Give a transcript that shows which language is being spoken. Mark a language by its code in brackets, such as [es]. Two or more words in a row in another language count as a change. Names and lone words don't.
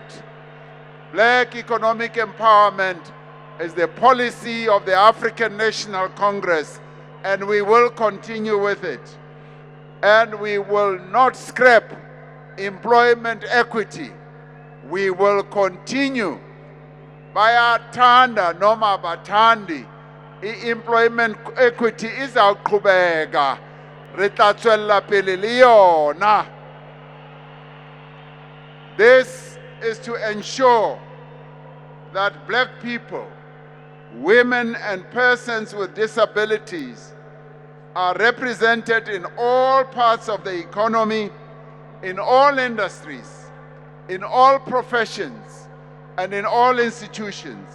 [en] Black economic empowerment is the policy of the African National Congress, and we will continue with it. And we will not scrap employment equity. We will continue. [zu] Bayathanda noma bathandi, [en] i-employment equity [zu] izawuqhubeka. [tn] Re tla tswella pele le yona. [en] This is to ensure that black people, women, and persons with disabilities are represented in all parts of the economy, in all industries, in all professions, and in all institutions.